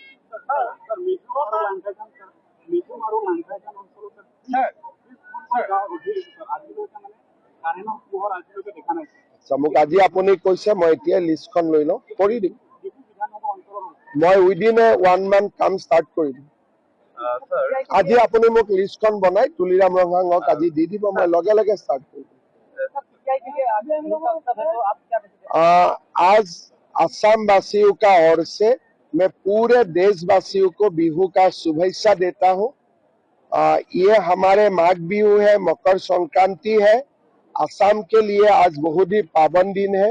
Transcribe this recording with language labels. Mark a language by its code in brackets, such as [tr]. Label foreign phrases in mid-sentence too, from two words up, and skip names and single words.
[as] আচ্ছা, মোক আজি আপুনি কৈছে, মই এতিয়াই লিষ্টখন লৈ লওঁ, কৰি দিম। মই [en] within 1 month [as] কাম ষ্টাৰ্ট কৰি দিম। স্যার আজি আপুনি মোক লিষ্টখন বনাই তুলিৰাম ৰঙাঙক আজি দি দিব, মই লগে লগে ষ্টাৰ্ট কৰি দিম। [hi] आज असम वासियों का ओर से मैं पूरे देशवासियों को बिहू का शुभेच्छा देता हूँ। ये हमारे माघ बिहू है, मकर संक्रांति है। असम के लिए आज बहुत ही पावन दिन है।